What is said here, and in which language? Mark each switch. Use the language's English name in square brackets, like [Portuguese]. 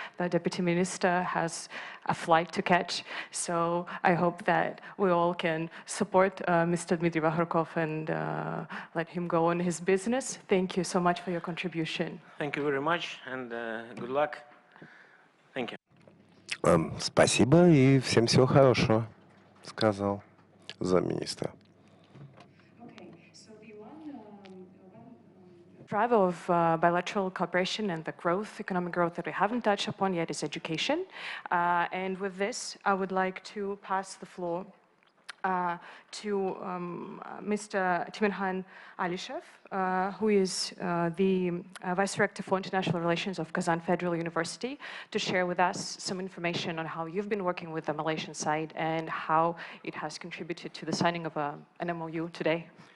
[English] The Deputy Minister has a flight to catch, so I hope that we all can support Mr. Dmitry Vahrukov and let him go on his business. Thank you so much for your contribution. Thank you very much and good luck. Thank you. [Russian] Спасибо и всем всего хорошего, сказал замминистра. [English] Driver of bilateral cooperation and the growth, economic growth that we haven't touched upon yet is education. And with this, I would like to pass the floor to Mr. Timirhan Alishev, who is the Vice Director for International Relations of Kazan Federal University, to share with us some information on how you've been working with the Malaysian side and how it has contributed to the signing of an MOU today.